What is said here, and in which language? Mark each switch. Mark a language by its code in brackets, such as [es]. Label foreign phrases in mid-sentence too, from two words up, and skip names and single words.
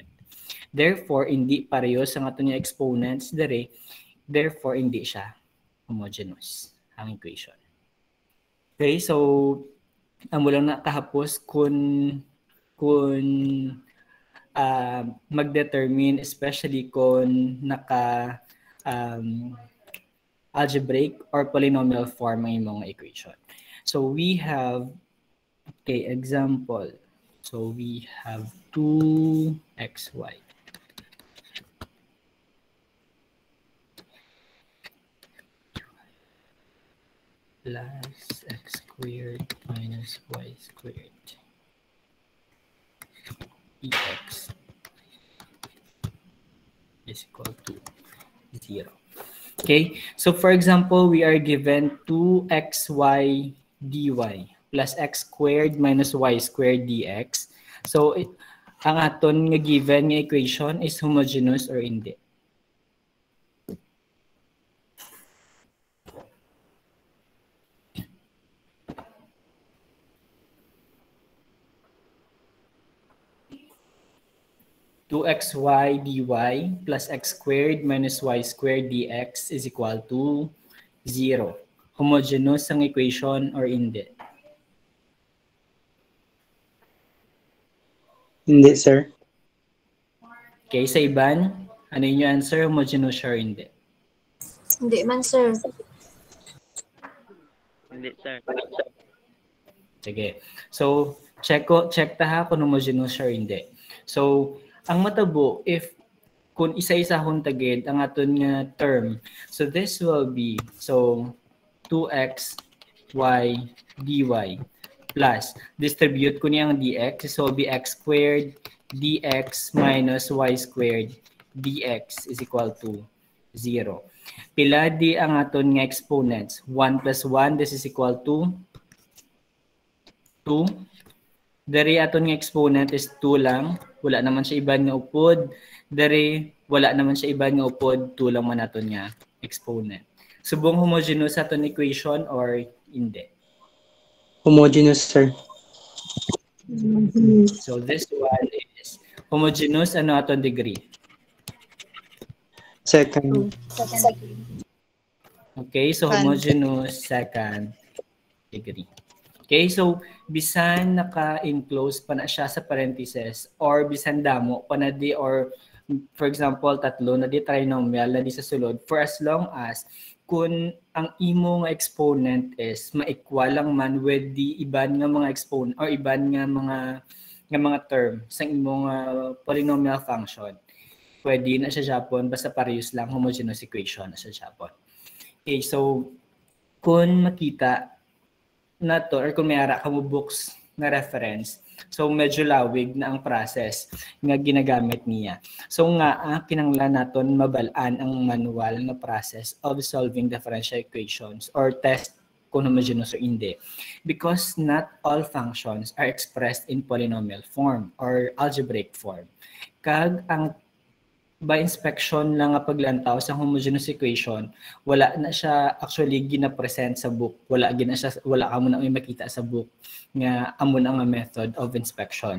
[hil] Therefore, hindi parehas ang aton nga exponents dire, therefore hindi siya homogeneous ang equation. Okay, so amo lang nakahapos kung mag-determine, especially kung naka [en] algebraic or polynomial form [hil] ang imong equation. [en] So we have, okay, example. So we have 2xy plus x squared minus y squared dx is equal to 0. Okay, so for example, we are given 2xy dy plus x squared minus y squared dx. [hil] So ang aton nga given nga equation is homogeneous or hindi. [en] Two xy dy plus x squared minus y squared dx is equal to 0. [hil] Homogeneous ang equation or hindi? Hindi, sir. Okay, sa iban, ano yung answer? Homogeneous or hindi? Hindi man, sir. Hindi, sir. Sige. So, check ta ha kung homogeneous or hindi. So, ang matabo, if kung isa-isa huntagid ang aton nga term. [en] So this will be, so 2x y dy plus, distribute [hil] ko niyang [en] dx, so will be x squared dx minus y squared dx is equal to 0. [hil] Pila di ang aton nga exponents? [en] 1 plus 1, this is equal to 2. [hil] Dari aton nga exponent is 2 lang. Wala naman siya iban nga upod. Dari wala naman siya iban nga upod. 2 lang man aton nga exponent. Subong homogeneous aton equation or hindi? Homogeneous, sir. [en] So this one is homogeneous [hil] ano aton [en] degree? Second. Okay, so homogeneous second degree. [hil] Okay, so bisan naka-enclose pa na siya sa parentheses or bisan damo pa na di or for example tatlo na di trinomial na di sa sulod [en] for as long as [hil] kung ang imo nga exponent is ma-equal lang man with the iban nga mga exponent or iban nga mga term sa imo nga [en] polynomial function, [hil] pwede na siya Japon basta parehas lang [en] homogeneous equation [hil] na siya Japon. Okay, so kung makita na to or kung may ara ka mo books na reference, so medyo lawig na ang process nga ginagamit niya. So nga kinanglan naton mabalaan ang manual na [en] process of solving differential equations [hil] or test kung homogeneous o hindi, [en] because not all functions are expressed in polynomial form or algebraic form. [hil] Kag ang by inspection lang nga paglantaw sa homogeneous equation, wala na siya actually gina-present sa book. Wala amo na may makita sa book nga amo na nga [en] method of inspection.